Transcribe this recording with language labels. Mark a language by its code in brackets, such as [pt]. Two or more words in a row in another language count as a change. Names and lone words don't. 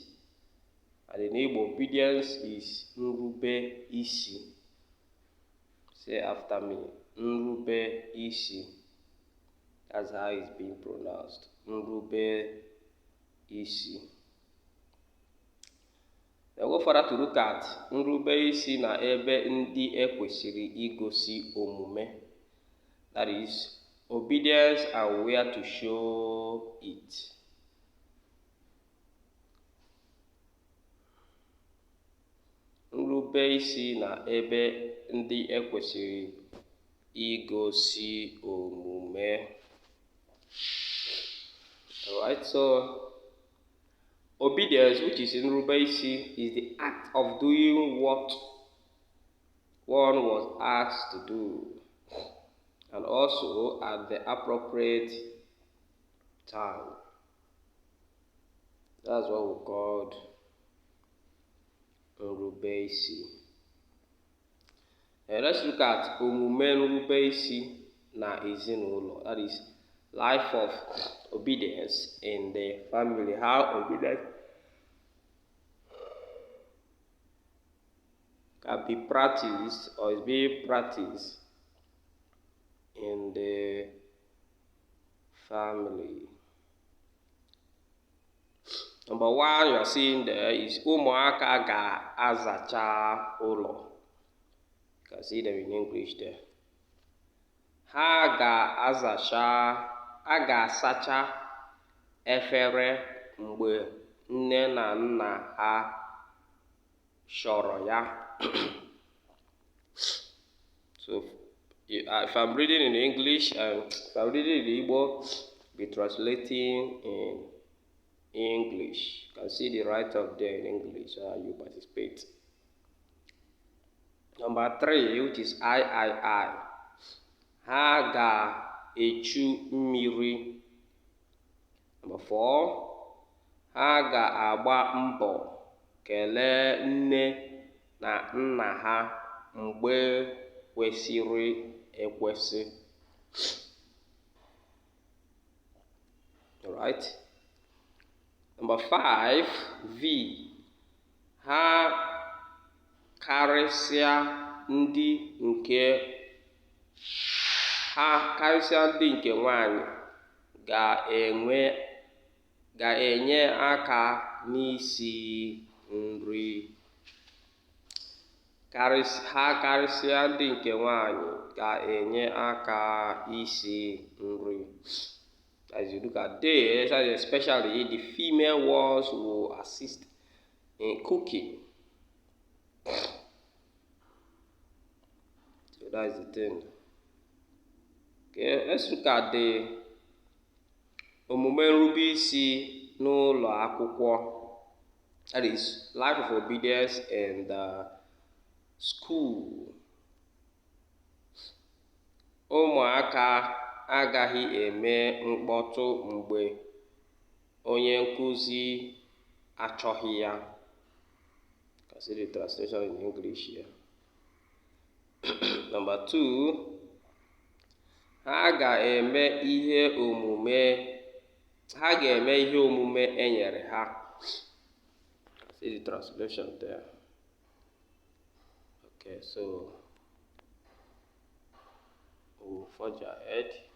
[en] And in Igbo, obedience is Nrubeisi. Say after me, Nrubeisi. That's how it's being pronounced. Nrubeisi. We'll go further to look at [ig] Nrubeisi na ebe ndị ekwesịrị igosi omume. [en] That is, obedience and where to show it. [ig] Nrubeisi na ebe ndị ekwesịrị igosi omume. [en] Alright, so obedience, which is in Nrubeisi, is the act of doing what one was asked to do, and also at the appropriate time. That's what we called Nrubeisi. Let's look at [ig] omume Nrubeisi na ezinụlọ. [en] That is, life of obedience in the family. How obedience can be practiced or is being practiced in the family. Number one you are seeing there is [ig] ụmụaka ga-azacha ụlọ. [en] You can see them in English there. [ig] Ha ga-asacha efere mgbe nne na nna ha chọrọ ya. [en] So if I'm reading in English and if I'm reading in Igbo, be translating in English. You can see the write-up there in English, so you participate. Number three, which is I. [ig] Ha ga-echu mmiri. [en] Number four, [ig] ha ga-agba mbọ kelee nne na nna ha mgbe kwesịrị ekwesị. [en] Alright. Number five, V. [ig] Ha karịsịa ndị nke nwanyị ga-enye aka n'isi nri. Ha karịsịa ndị nke nwanyị ga-enye aka isi nri. [en] As you look at this, especially the female ones will assist in cooking. So that is the thing. Okay, let's look at the [ig] omume Nrubeisi n'ụlọ akwụkwọ. [en] That is, life of obedience and school. [ig] Ụmụaka agaghị eme mkpọtụ mgbe onye nkuzi achọghị ya. [en] You can see the translation in English here. Number two, [ig] ha ga-eme ihe omume enyere ha. [en] See the translation there. Okay, so we'll forge ahead.